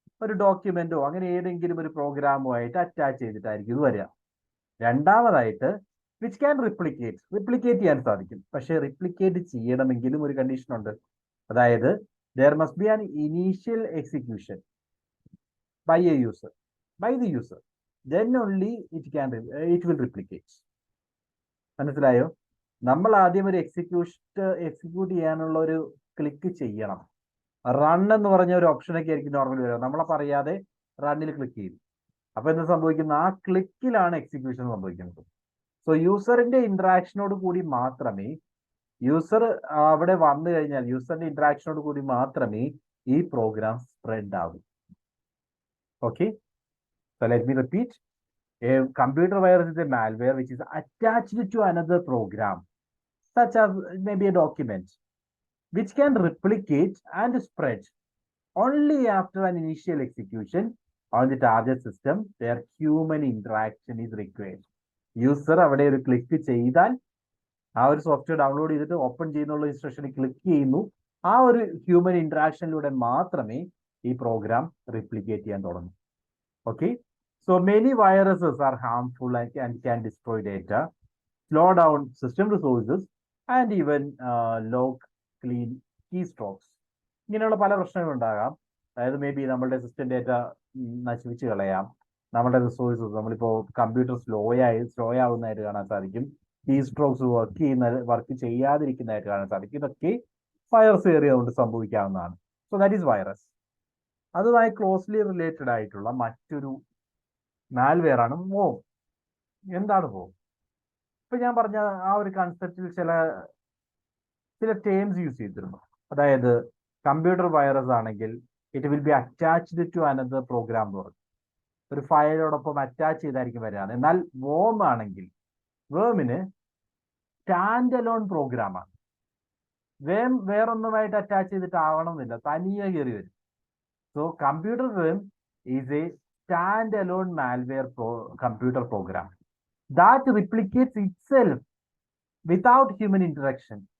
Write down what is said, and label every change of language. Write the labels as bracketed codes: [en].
[ml] ഒരു ഡോക്യുമെന്റോ അങ്ങനെ ഏതെങ്കിലും ഒരു പ്രോഗ്രാമുമായിട്ട് അറ്റാച്ച് ചെയ്തിട്ടായിരിക്കും ഇത് വരിക. രണ്ടാമതായിട്ട് [en] which can [ml] റിപ്ലിക്കേറ്റ് ചെയ്യാൻ സാധിക്കും. പക്ഷേ റിപ്ലിക്കേറ്റ് ചെയ്യണമെങ്കിലും ഒരു കണ്ടീഷൻ ഉണ്ട്. [en] അതായത് there must be an initial execution by the user, then only it will replicate. [ml] മനസ്സിലായോ? നമ്മൾ ആദ്യം ഒരു എക്സിക്യൂട്ട് ചെയ്യാനുള്ള ഒരു ക്ലിക്ക് ചെയ്യണം. റൺ എന്ന് പറഞ്ഞ ഒരു ഓപ്ഷനൊക്കെ ആയിരിക്കും നോർമലി വരിക. നമ്മളെ പറയാതെ റണ്ണിൽ ക്ലിക്ക് ചെയ്യും. അപ്പൊ എന്താ സംഭവിക്കുന്നത്? ആ ക്ലിക്കിലാണ് എക്സിക്യൂഷൻ സംഭവിക്കുന്നത്. സോ യൂസറിന്റെ ഇന്ററാക്ഷനോട് കൂടി മാത്രമേ യൂസർ അവിടെ വന്നു കഴിഞ്ഞാൽ യൂസറിന്റെ ഇന്ററാക്ഷനോട് കൂടി മാത്രമേ ഈ പ്രോഗ്രാം സ്പ്രെഡ് ആവൂ. [en] Okay, so let me repeat. A computer virus is a malware which is attached to another program, such as maybe a document, which can replicate and spread only after an initial execution on the target system where human interaction is required. [ml] User അവിടെ ഒരു click ചെയ്താൽ ആ ഒരു software download ചെയ്തിട്ട് open ചെയ്യുന്നുള്ള ഇൻസ്ട്രക്ഷനിൽ click ചെയ്യുന്നു. ആ ഒരു human ഇന്ററാക്ഷനിലൂടെ മാത്രമേ ഈ പ്രോഗ്രാം റിപ്ലിക്കേറ്റ് ചെയ്യാൻ തുടങ്ങൂ. [en] Okay, so many viruses are harmful and can destroy data, slow down system resources, and even lock clean keystrokes. [ml] ഇങ്ങനെയുള്ള പല പ്രശ്നങ്ങളും ഉണ്ടാകാം. അതായത് മേ ബി നമ്മളുടെ സിസ്റ്റം ഡേറ്റ നശിപ്പിച്ച് കളയാം. നമ്മുടെ റിസോഴ്സസ്, നമ്മളിപ്പോൾ കമ്പ്യൂട്ടർ സ്ലോ ആവുന്നതായിട്ട് കാണാൻ സാധിക്കും. കീസ്ട്രോക്സ് വർക്ക് ചെയ്യാതിരിക്കുന്നതായിട്ട് കാണാൻ സാധിക്കും. ഇതൊക്കെ virus കയറിയതുകൊണ്ട് സംഭവിക്കാവുന്നതാണ്. [en] So that is virus. [ml] അതുമായി ക്ലോസ്ലി റിലേറ്റഡ് ആയിട്ടുള്ള മറ്റൊരു മാൽവെയർ ആണ് വോം. എന്താണ് വോം? ഇപ്പൊ ഞാൻ പറഞ്ഞ ആ ഒരു കൺസെപ്റ്റിൽ ചില ടേംസ് യൂസ് ചെയ്തിരുന്നു. അതായത് കമ്പ്യൂട്ടർ വൈറസ് ആണെങ്കിൽ [en] it will be attached to another program [ml] എന്ന് പറഞ്ഞു, ഒരു ഫയലോടൊപ്പം അറ്റാച്ച് ചെയ്തായിരിക്കും വരികയാണ്. എന്നാൽ വോം ആണെങ്കിൽ വേമിന് സ്റ്റാൻഡ് അലോൺ പ്രോഗ്രാമാണ്. വേറൊന്നുമായിട്ട് അറ്റാച്ച് ചെയ്തിട്ട് ആവണമെന്നില്ല, തനിയെ കയറി വരും. [en] So computer worm is a standalone malware computer program that replicates itself without human interaction.